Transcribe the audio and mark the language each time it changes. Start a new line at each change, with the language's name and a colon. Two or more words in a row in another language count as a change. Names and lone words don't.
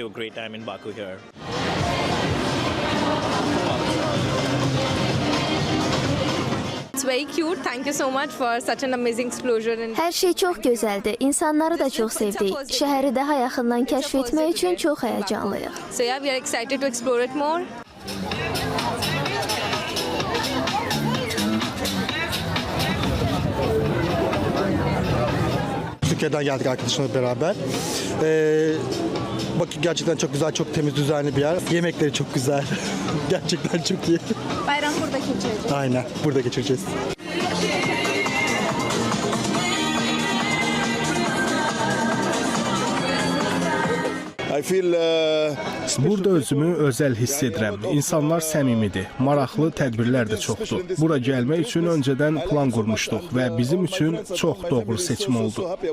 Azerbaijani: Hər şey çox gözəldir. İnsanları da çox sevdik. Şəhəri daha yaxından kəşf etmək üçün çox həyəcanlıyıq.
Turkish: Türkiye'den geldik arkadaşımla beraber. Bakı gerçekten çok güzel, çok temiz, düzenli bir yer. Yemekleri çok güzel. Gerçekten çok iyi. Bayram burada keçirecek. Aynen, burada geçireceğiz.
Azerbaijani: Burada özümü özəl hiss edirəm. İnsanlar səmimidir, maraqlı tədbirlər də çoxdur. Bura gəlmək üçün öncədən plan qurmuşduq və bizim üçün çox doğru seçim oldu.